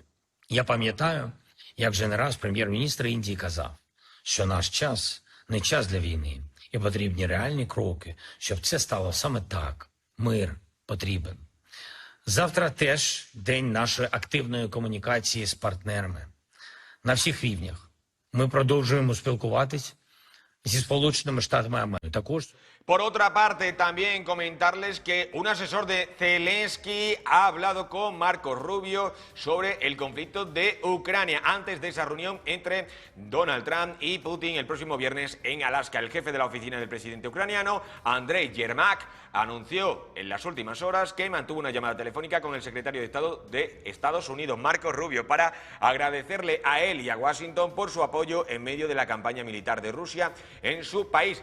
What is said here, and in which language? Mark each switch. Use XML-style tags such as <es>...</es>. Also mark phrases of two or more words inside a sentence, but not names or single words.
<uk>Я пам'ятаю, як вже не раз прем'єр-міністр Індії казав, що наш час не час для війни, і потрібні реальні кроки, щоб це стало саме так. Мир потрібен. Завтра теж день нашої активної комунікації з партнерами на всіх рівнях. Ми продовжуємо спілкуватись зі Сполученими Штатами Америки. Також</uk> <es>Por otra parte, también comentarles que un asesor de Zelensky ha hablado con Marco Rubio sobre el conflicto de Ucrania antes de esa reunión entre Donald Trump y Putin el próximo viernes en Alaska. El jefe de la oficina del presidente ucraniano, Andrei Yermak, anunció en las últimas horas que mantuvo una llamada telefónica con el secretario de Estado de Estados Unidos, Marco Rubio, para agradecerle a él y a Washington por su apoyo en medio de la campaña militar de Rusia en su país.</es>